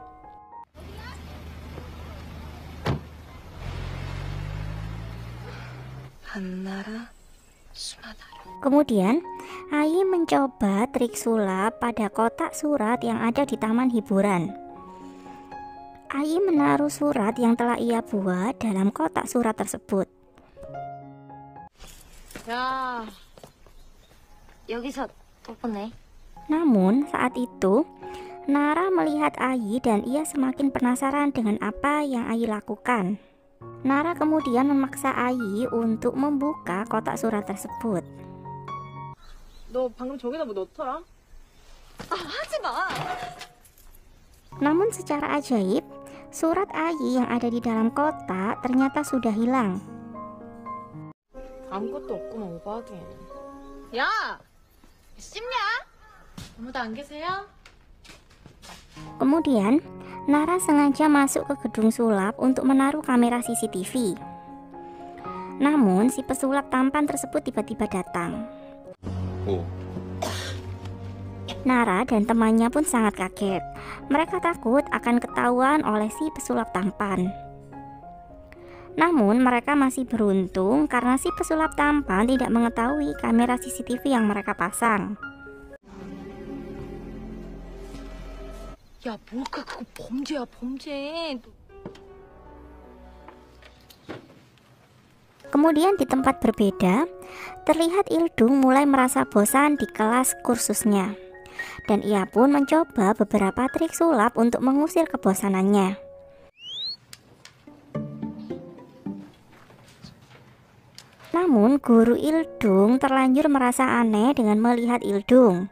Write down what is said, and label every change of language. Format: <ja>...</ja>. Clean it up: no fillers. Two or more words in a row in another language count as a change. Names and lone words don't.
<id>Kemudian, Ahi mencoba trik sulap pada kotak surat yang ada di taman hiburan. Ahi menaruh surat yang telah ia buat dalam kotak surat tersebut.</id> <ko>야, 여기서 또 보네.</ko> <id>Namun saat itu Nara melihat Ahi dan ia semakin penasaran dengan apa yang Ahi lakukan. Nara kemudian memaksa Ahi untuk membuka kotak surat tersebut.</id> <ko>너 방금 저기다 뭐 넣더라? 아, 하지 마. Namun secara ajaib, surat Ahi yang ada di dalam kotak ternyata sudah hilang. 아무것도 없구만 오버하게. 야, 씹냐? 아무도 안 계세요?</ko> <id>Kemudian, Nara sengaja masuk ke gedung sulap untuk menaruh kamera CCTV. Namun, si pesulap tampan tersebut tiba-tiba datang.</id> <ko>뭐?</ko> <id>Nara dan temannya pun sangat kaget. Mereka takut akan ketahuan oleh si pesulap tampan. Namun, mereka masih beruntung karena si pesulap tampan tidak mengetahui kamera CCTV yang mereka pasang.</id> <ko>야, 뭘까? 그거 범죄야, 범죄.</ko> <id>Kemudian di tempat berbeda, terlihat Ildung mulai merasa bosan di kelas kursusnya. Dan ia pun mencoba beberapa trik sulap untuk mengusir kebosanannya. Namun guru Ildung terlanjur merasa aneh dengan melihat Ildung.</id>